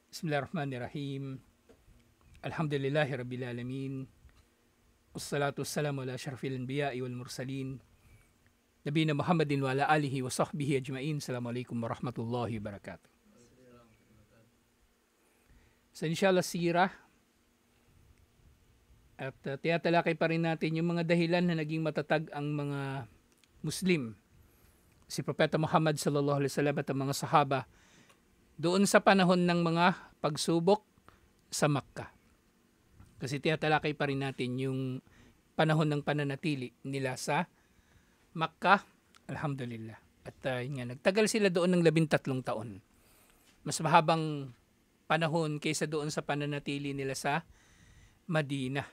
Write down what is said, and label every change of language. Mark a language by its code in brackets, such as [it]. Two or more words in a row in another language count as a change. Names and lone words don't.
[ar] بسم الله الرحمن الرحيم. الحمد لله رب العالمين. والصلاة والسلام على أشرف الأنبياء والمرسلين. نبينا محمد وعلى آله وصحبه أجمعين. السلام عليكم ورحمة الله وبركاته. So إن شاء الله سيرة. [tl] At tinatalakay pa rin natin yung mga dahilan na naging matatag ang mga Muslim. Si Propeta Muhammad [ar] صلى الله عليه وسلم [tl] at ang mga sahaba doon sa panahon ng mga pagsubok sa Makkah. Kasi tinatalakay pa rin natin yung panahon ng pananatili nila sa Makkah, alhamdulillah. At nagtagal sila doon ng 13 taon. Mas mahabang panahon kaysa doon sa pananatili nila sa Madina.